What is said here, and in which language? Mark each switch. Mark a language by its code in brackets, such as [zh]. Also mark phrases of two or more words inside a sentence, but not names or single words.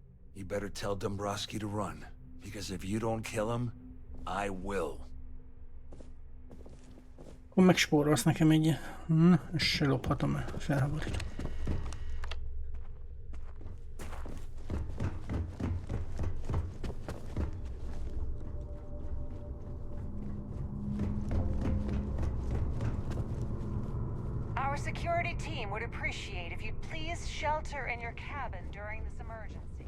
[en] You better tell Dombrowski to run, because if you don't kill him, I will. [hu] Akkor megspórolsz nekem egy... Na, ezt se lophatom el, felháborító. [en] Our security team would appreciate if you'd please shelter in your cabin during this emergency.